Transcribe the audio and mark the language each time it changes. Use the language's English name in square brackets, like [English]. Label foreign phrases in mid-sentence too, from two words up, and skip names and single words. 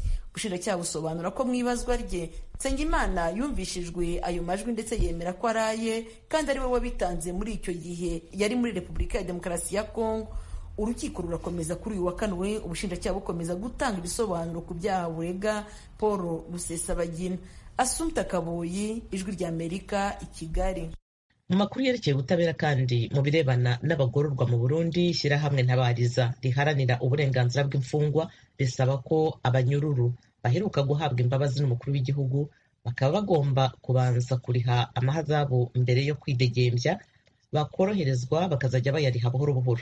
[Kinyarwanda] Ubushinjacyaha busobanura ko mu ibazwa rye Nsengimana yumvishijwe ayo majwi ndetse yemera ko araye kandi ari we wabitanze muri icyo gihe yari muri Repubulika ya Demokarasi ya Kongo. Urukiko rurakomeza kuri uyu wa Kane ubushinjacyaha bukomeza gutanga ibisobanuro ku byaha burega Paul Rusesabagina. Assumpta Kaboyi, Ijwi ry'Amerika, i Kigali. Mu makuru yerekeye ubutabera kandi mu birebana n'abagororwa mu Burundi, ishyirahamwe Ntabariza riharanira uburenganzira bw'imfungwa risaba ko abanyururu baheruka guhabwa imbabazi n'umukuru w'igihugu bakaba bagomba kubanza kuriha amahazabu mbere yo kwidegembya, bakoroherezwa bakazajya bayariha buhoro buhoro.